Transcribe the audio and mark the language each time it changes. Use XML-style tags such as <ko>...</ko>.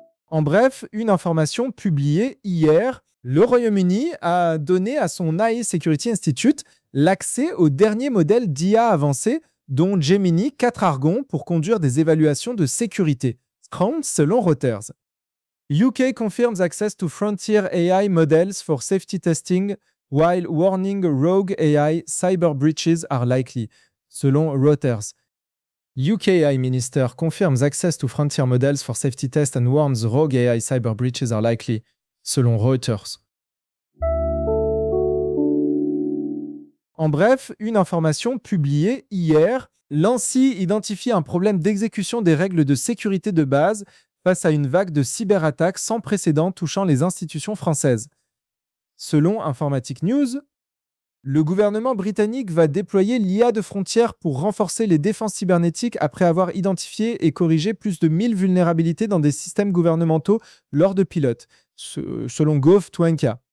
<fr>En bref, une information publiée hier, le Royaume-Uni a donné à son AI Security Institute l'accès au dernier modèle d'IA avancé, dont Gemini 4 Argon, pour conduire des évaluations de sécurité. Selon Reuters,</fr> <en>UK confirms access to frontier AI models for safety testing while warning rogue AI cyber breaches are likely.</en> <fr>Selon Reuters,</fr> <en>UK AI minister confirms access to frontier models for safety test and warns rogue AI cyber breaches are likely.</en> <fr>Selon Reuters. En bref, une information publiée hier. L'ANSI identifie un problème d'exécution des règles de sécurité de base face à une vague de cyberattaques sans précédent touchant les institutions françaises. Selon Informatique News, le gouvernement britannique va déployer l'IA de frontière pour renforcer les défenses cybernétiques après avoir identifié et corrigé plus de 1000 vulnérabilités dans des systèmes gouvernementaux lors de pilotes, selon Gov.nk.</fr>